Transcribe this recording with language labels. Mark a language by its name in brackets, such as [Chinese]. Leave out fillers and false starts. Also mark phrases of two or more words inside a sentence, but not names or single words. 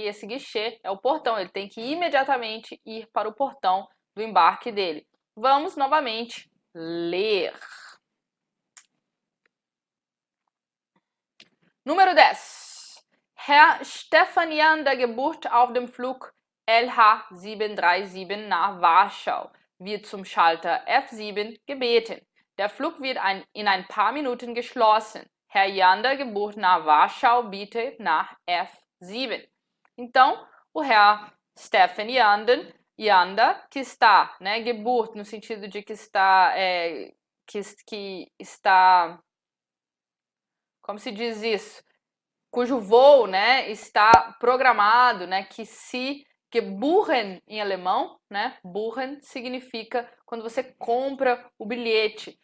[Portuguese] Esse guichê é o portão. Ele tem que imediatamente ir para o portão do embarque dele. Vamos novamente ler. Número 10. [German] Herr Stefan Jander, gebucht auf dem Flug LH737 nach Warschau, wird zum Schalter F7 gebeten. Der Flug wird in ein paar Minuten geschlossen. Herr Jander, gebucht nach Warschau, bitte nach F7. [Portuguese] Então, o Herr Stefan Jander, que está, né, gebucht, no sentido de que está, que está, como se diz isso? Cujo voo, né, está programado, né, que se gebuchen em alemão, né, buchen significa quando você compra o bilhete.